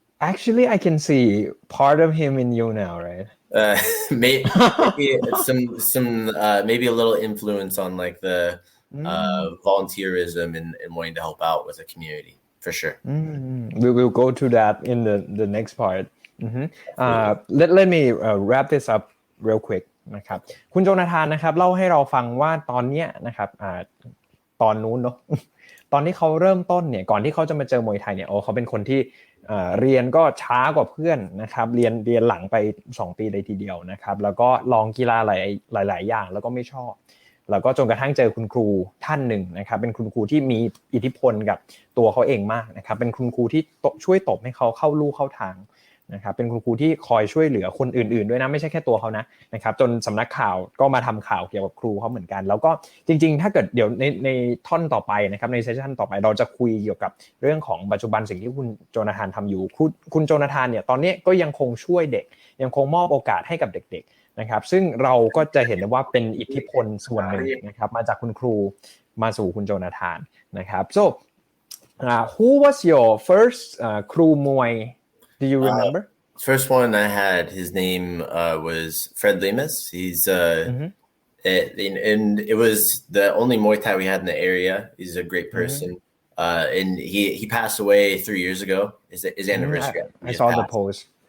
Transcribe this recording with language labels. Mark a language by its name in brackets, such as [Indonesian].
[English] Actually, I can see part of him in you now, right? Maybe some maybe a little influence on like the volunteerism and wanting to help out with the community, for sure. We will go to that in the next part. Let me wrap this up real quick [Thai] นะครับคุณโจนาธานนะครับเล่าให้เราฟังว่าตอนเนี้ยนะครับตอนนู้นเนาะ ตอนที่เขาเริ่มต้นเนี่ยก่อนที่เขาจะมาเจอมวยไทยเนี่ยเขาเป็นคนที่เรียนก็ช้ากว่าเพื่อนนะครับเรียนหลังไป2ปีเลยทีเดียวนะครับแล้วก็ลองกีฬาหลายอย่างแล้วก็ไม่ชอบ แล้วก็จนกระทั่งเจอคุณครูท่านหนึ่งนะครับเป็นคุณครูที่มีอิทธิพลกับตัวเขาเองมากนะครับเป็นคุณครูที่ช่วยตบให้เขาเข้าลู่เข้าทางนะครับเป็นคุณครูที่คอยช่วยเหลือคนอื่นๆด้วยนะไม่ใช่แค่ตัวเขานะครับจนสำนักข่าวก็มาทำข่าวเกี่ยวกับครูเขาเหมือนกันแล้วก็จริงๆถ้าเกิดเดี๋ยวในท่อนต่อไปนะครับในเซสชั่นต่อไปเราจะคุยเกี่ยวกับเรื่องของปัจจุบันสิ่งที่คุณโจนาธานทำอยู่ คุณโจนาธานเนี่ยตอนนี้ก็ยังคงช่วยเด็กยังคงมอบโอกาสให้กับเด็กๆนะครับซึ่งเราก็จะเห็นว่าเป็นอิทธิพลส่วนหนึ่งนะครับมาจากคุณครูมาสู่คุณโจนาธานนะครับ [English] so who was your first [Thai] ครูมวย [English] do you remember First one I had, his name was Fred Lemus. He's and it was the only Muay Thai we had in the area. He's a great person. And he passed away 3 years ago. His anniversary. I saw the post.